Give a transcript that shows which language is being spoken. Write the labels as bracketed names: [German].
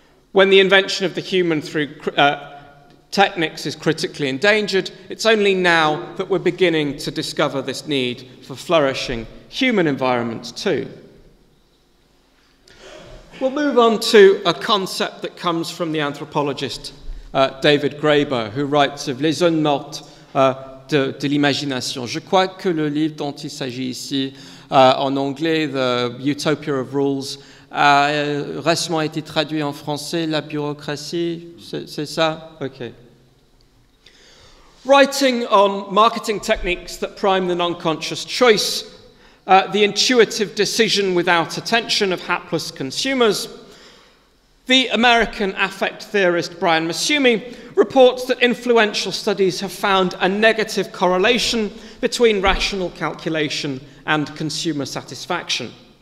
[English] when the invention of the human through techniques is critically endangered, it's only now that we're beginning to discover this need for flourishing human environments too. We'll move on to a concept that comes from the anthropologist David Graeber, who writes of [French] les zones mortes de l'imagination. Je crois que le livre dont il s'agit ici, en anglais, The Utopia of Rules, a récemment été traduit en français, La bureaucratie, c'est ça? [English] Okay. Writing on marketing techniques that prime the non-conscious choice, the intuitive decision without attention of hapless consumers, the American affect theorist Brian Massumi reports that influential studies have found a negative correlation between rational calculation and consumer satisfaction.